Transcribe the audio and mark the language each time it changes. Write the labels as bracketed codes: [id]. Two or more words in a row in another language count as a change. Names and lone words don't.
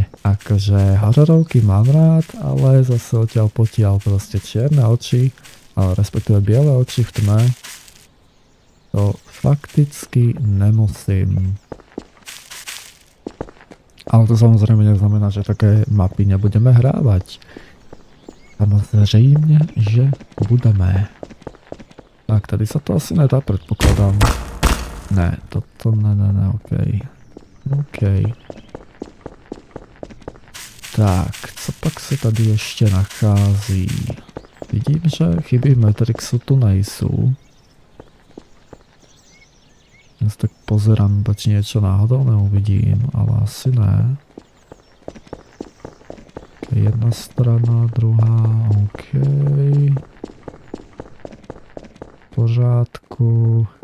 [sk] Akože hororovky mám rád, ale zase odtiaľ potiaľ proste čierne oči, ale respektíve biele oči v tme, to fakticky nemusím. Ale to samozrejme neznamená, že také mapy nebudeme hrávať. Samozrejme, že budeme. Tak, tady sa to asi nedá, predpokladám. Ne, toto ne, okej. Okej. [cs] Tak, co pak se tady ještě nachází? Vidím, že chyby v Matrixu tu nejsou. [sk] Ja tak pozerám, či niečo náhodou neuvidím, ale asi ne. Okay, jedna strana, druhá, OK. [cs] V pořádku.